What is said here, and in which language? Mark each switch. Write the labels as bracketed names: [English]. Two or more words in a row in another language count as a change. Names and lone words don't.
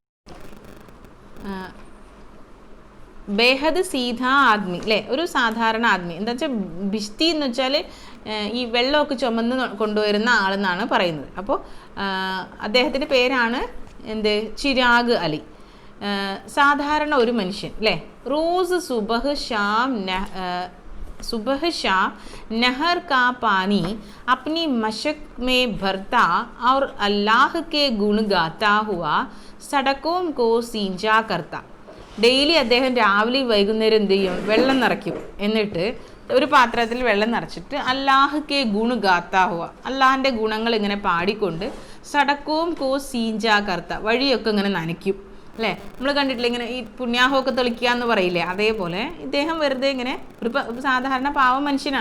[Hindi] बेहद सीधा आदमी [Malayalam] അല്ലേ, ഒരു സാധാരണ ആദ്മി. എന്താ വെച്ചാൽ ബിഷ്തി എന്ന് വെച്ചാൽ ഈ വെള്ളമൊക്കെ ചുമന്ന് കൊണ്ടുവരുന്ന ആളെന്നാണ് പറയുന്നത്. അപ്പോൾ അദ്ദേഹത്തിൻ്റെ പേരാണ് ചിരാഗ് അലി. സാധാരണ ഒരു മനുഷ്യൻ അല്ലേ. [Hindi] റോസ് सुबह शाम नहर का पानी अपनी मशक में भरता और अल्लाह के गुण गाता हुआ सड़कों को सींचा करता. [Malayalam] ഡെയിലി അദ്ദേഹം രാവിലെ വൈകുന്നേരം എന്ത് ചെയ്യും? വെള്ളം നിറയ്ക്കും. എന്നിട്ട് ഒരു പാത്രത്തിൽ വെള്ളം നിറച്ചിട്ട് [Hindi] अल्लाह के गुण गाता हुआ, [Malayalam] അള്ളാഹിൻ്റെ ഗുണങ്ങൾ ഇങ്ങനെ പാടിക്കൊണ്ട് [Hindi] सड़कों को सींचा करता, [Malayalam] വഴിയൊക്കെ ഇങ്ങനെ നനയ്ക്കും അല്ലേ. നമ്മൾ കണ്ടിട്ടില്ല ഇങ്ങനെ ഈ പുണ്യാഹമൊക്കെ തെളിക്കുക എന്ന് പറയില്ലേ, അതേപോലെ ഇദ്ദേഹം വെറുതെ ഇങ്ങനെ ഒരു സാധാരണ പാവം മനുഷ്യനാണ്.